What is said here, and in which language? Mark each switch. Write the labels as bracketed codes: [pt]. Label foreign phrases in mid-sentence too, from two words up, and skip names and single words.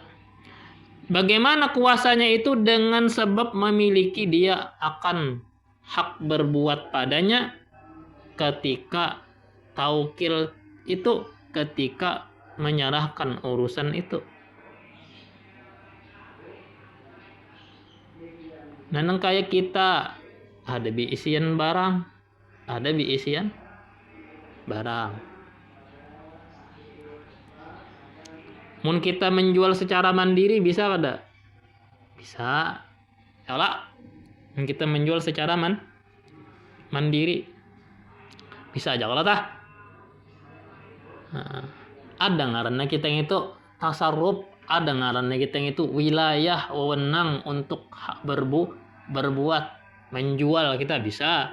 [id] Bagaimana kuasanya itu? Dengan sebab memiliki dia akan hak berbuat padanya ketika taukil itu, ketika menyerahkan urusan itu. [bjn] Nah, kayak kita ada biisian barang, ada biisian barang. Mun kita menjual secara mandiri bisa kada? Bisa. Yalah. Mun kita menjual secara mandiri bisa aja kalau tah. Nah, ada ngaranna kita yang itu tasarruf, ada ngaranna kita yang itu wilayah, wewenang untuk berbuat, menjual kita bisa.